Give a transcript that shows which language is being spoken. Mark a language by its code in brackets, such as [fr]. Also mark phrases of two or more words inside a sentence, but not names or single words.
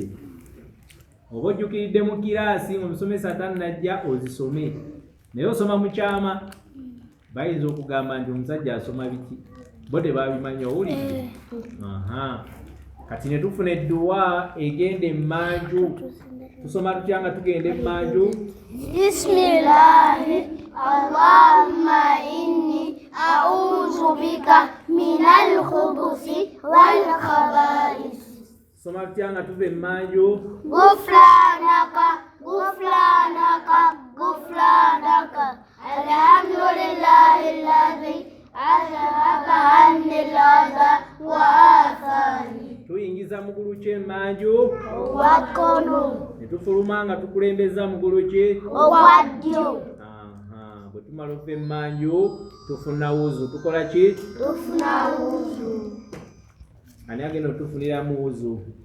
[lg] Oba ojjukiridde mu kiraasi ng'omusomesa tannajja ozisome, naye osoma mu kyama. Bayinza okugamba nti omusajja asoma biki, bo tebabimanyi, owulidde? Kati ne tufuna edduwa egenda emmanju. Tusoma tutya nga tugenda emmanju? [ar] بسم الله اللهم إني أعوذ بك من الخبث والخبائث. [lg] Soma tutya nga tuva emmanju? [ar] غفرانك غفرانك غفرانك الحمد لله الذي أذهب عني الأذى وعافاني. [lg] Tuyingiza mugulu ki emmanju? Ogwakkono. Ne tufuluma nga tukulembeza mugulu ki? Ogwaddyo. Bwe tumala okuva emmanju tufuna wuzu. Tukola ki? Tufuna wuzu. Ani agenda otufuniramu wuzu?